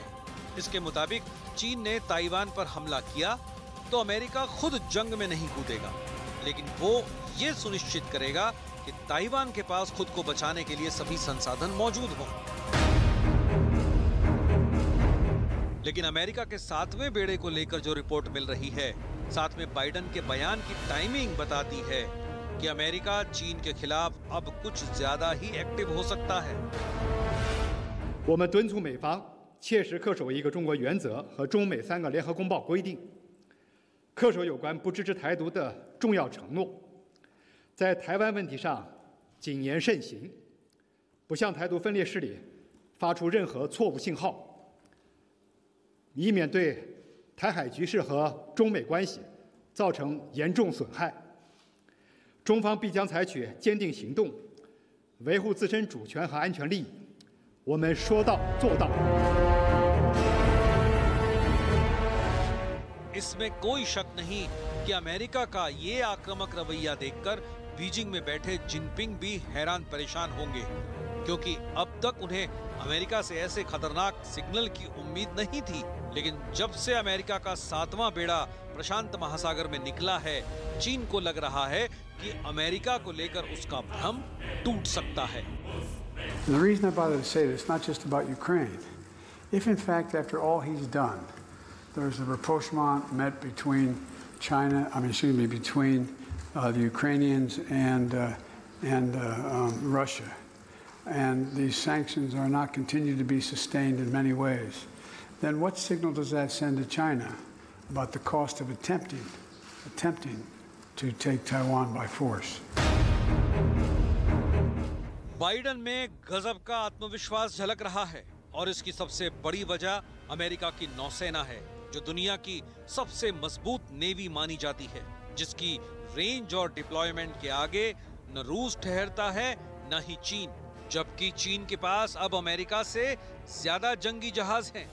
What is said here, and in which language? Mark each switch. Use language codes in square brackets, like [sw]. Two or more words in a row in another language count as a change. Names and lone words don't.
[hi] इसके मुताबिक चीन ने ताइवान पर हमला किया तो अमेरिका खुद जंग में नहीं कूदेगा, लेकिन वो ये सुनिश्चित करेगा कि ताइवान के पास खुद को बचाने के लिए सभी संसाधन मौजूद हों। लेकिन अमेरिका के 7वें बेड़े को लेकर जो रिपोर्ट मिल रही है, साथ में बाइडेन के बयान की टाइमिंग बताती है कि अमेरिका चीन के खिलाफ अब कुछ ज्यादा ही एक्टिव हो सकता है। [zh] 我们敦促美方切实恪守一个中国原则和中美3个联合公报规定，恪守有关不支持台独的重要承诺，在台湾问题上谨言慎行，不向台独分裂势力发出任何错误信号，以免对台海局势和中美关系造成严重损害。中方必将采取坚定行动，维护自身主权和安全利益。我们说到做到。 [hi] इसमें कोई शक नहीं कि अमेरिका का ये आक्रामक रवैया देखकर बीजिंग में बैठे जिनपिंग भी हैरान परेशान होंगे, क्योंकि अब तक उन्हें अमेरिका से ऐसे खतरनाक सिग्नल की उम्मीद नहीं थी। लेकिन जब से अमेरिका का 7वां बेड़ा प्रशांत महासागर में निकला है, चीन को लग रहा है कि अमेरिका को लेकर उसका भ्रम टूट सकता है। [en] And the reason I bother to say this, it's not just about Ukraine. If in fact, after all he's done, there's a rapprochement met between between the Ukrainians and Russia, and these sanctions are not continued to be sustained in many ways, then what signal does that send to China about the cost of attempting to take Taiwan by force? [hi] बाइडन में गजब का आत्मविश्वास झलक रहा है और इसकी सबसे बड़ी वजह अमेरिका की नौसेना है, जो दुनिया की सबसे मजबूत नेवी मानी जाती है, जिसकी रेंज और डिप्लॉयमेंट के आगे न रूस ठहरता है न ही चीन, जबकि चीन के पास अब अमेरिका से ज्यादा जंगी जहाज हैं।